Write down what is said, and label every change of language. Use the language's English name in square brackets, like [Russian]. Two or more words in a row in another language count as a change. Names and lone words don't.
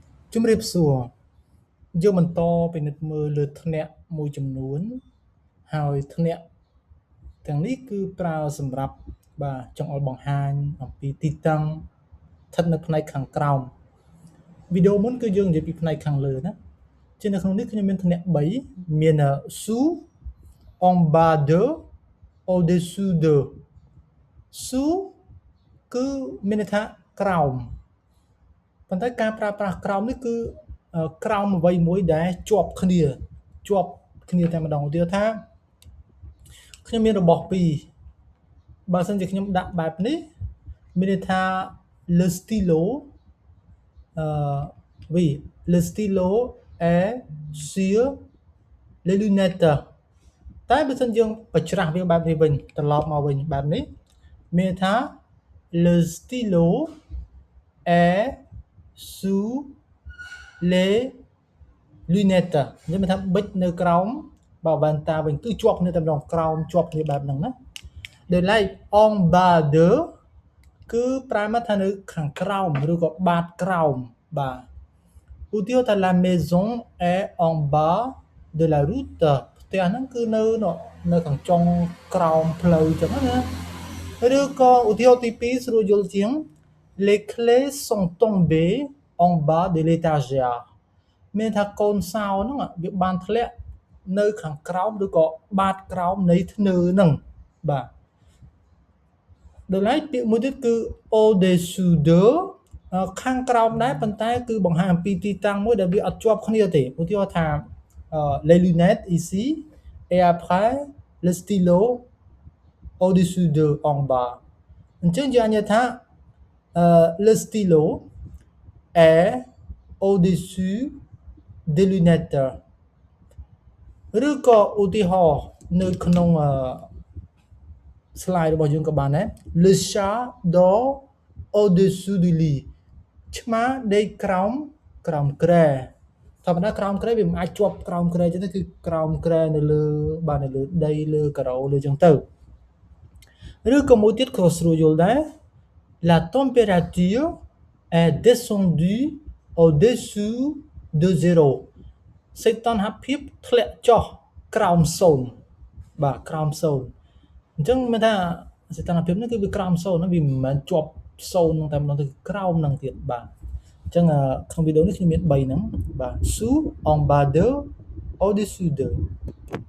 [Khmer] ជំរាបសួរយើងបន្តពិនិត្យមើលលើធ្នាក់មួយចំនួនហើយធ្នាក់ទាំងនេះគឺប្រើសម្រាប់ចង្អុល បង្ហាញអំពីទីតាំងស្ថិតនៅផ្នែកខាងក្រោមវីដេអូមុនគឺយើងនិយាយពីផ្នែកខាង លើណាជានៅក្នុងនេះខ្ញុំមានធ្នាក់3មាន [French] sous en bas de au-dessous de sous [Khmer] គឺមានន័យថាក្រោមប៉ុន្តែការប្រើប្រាស់ក្រោមនេះគឺក្រោមអ្វីមួយដែលជាប់គ្នាតែម្ដងឧទាហរណ៍ថាខ្ញុំមានរបស់ពីរបើសិនជាខ្ញុំដាក់បែបនេះមានន័យថា [French] le stylo oui le stylo est sur les lunettes [Khmer] តែបើសិនយើងបញ្ច្រាស់វាបែបនេះវិញត្រឡប់មកវិញបែបនេះមានន័យថា [French] le stylo est sous les lunettes [Khmer] និយាយមកថាបិចនៅក្រោមបើវ៉ែនតាវិញគឺជាប់គ្នាតែម្ដងក្រោម ជាប់គ្នាបែបហ្នឹងណាដោយឡែក [French] en bas de [Khmer] គឺប្រែមកថានៅខាងក្រោមឬក៏បាតក្រោមបាទឧទាហរណ៍ថា [French] la maison est en bas de la route [Khmer] ផ្ទះ ហ្នឹងគឺនៅខាងចុងក្រោមផ្លូវចឹងណាឬក៏ឧទាហរណ៍ទី2ស្រួលយល់ជាង [French] les clés sont tombées en bas de l'étagère [Khmer] មានថាកូនសោហ្នឹងវាបានធ្លាក់នៅខាងក្រោមឬក៏បាតក្រោ មនៃធ្នើហ្នឹងបាទដោយឡែកពាក្យមួយទៀតគឺ [French] au-dessous de [Khmer] ខាងក្រោមដែរ ប៉ុន្តែគឺបង្ហាញអំពីទីតាំងមួយដែលវាអត់ជាប់គ្នាទេឧទាហរណ៍ថា [French] les lunettes ici et après le stylo au-dessous de en bas [Khmer] អញ្ចឹងយើងអាចនិយាយថា [French] le stylo est au-dessus des lunettes [Khmer] ឬក៏ឧទាហរណ៍នៅក្នុង slide របស់យើងក៏បានដែរ [French] le chat dort au-dessous du lit [Khmer] ឆ្មាដេកក្រោមគ្រែធម្មតាក្រោមគ្រែវាមិនអាចជាប់ក្រោម គ្រែចឹងទេគឺក្រោមគ្រែនៅលើនៅលើដីលើការ៉ូលើចឹងទៅឬក៏ មួយទៀតក៏ស្រួលយល់ដែរ [French] la température est descendue au-dessous de 0 [Khmer] សេចក្ដីតុណ្ហភាពធ្លាក់ចុះក្រោម0បាទក្រោម0អញ្ចឹងមានថាសេចក្ដីតុណ្ហភាពនេះគឺវាក្រោម0ណាវាមិនមែនជាប់0ហ្នឹងតែម្ដងទៅក្រោមហ្នឹងទៀតបាទអញ្ចឹងក្នុងវីដេអូនេះខ្ញុំមាន3ហ្នឹងបាទ [French] sous en bas de au-dessous de